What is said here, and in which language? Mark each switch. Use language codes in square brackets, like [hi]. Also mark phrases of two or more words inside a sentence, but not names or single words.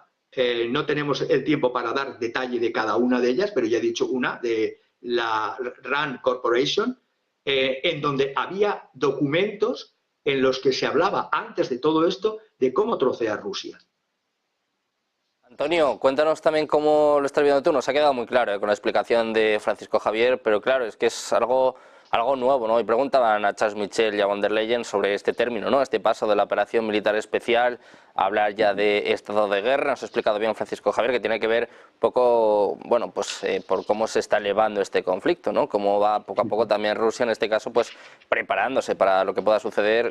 [es] No tenemos el tiempo para dar detalle de cada una de ellas, pero ya he dicho una, de la RAND Corporation, en donde había documentos en los que se hablaba antes de todo esto de cómo trocear Rusia. Antonio, cuéntanos también cómo lo estás viendo tú. Nos ha quedado muy claro con la explicación de Francisco Javier, pero claro, es que es algo nuevo, ¿no? Y preguntaban a Charles Michel y a von der Leyen sobre este término, ¿no? Este paso de la operación militar especial a hablar ya de estado de guerra. Nos ha explicado bien Francisco Javier que tiene que ver un poco, bueno, pues por cómo se está elevando este conflicto, ¿no? Cómo va poco a poco también Rusia, en este caso, pues preparándose para lo que pueda suceder.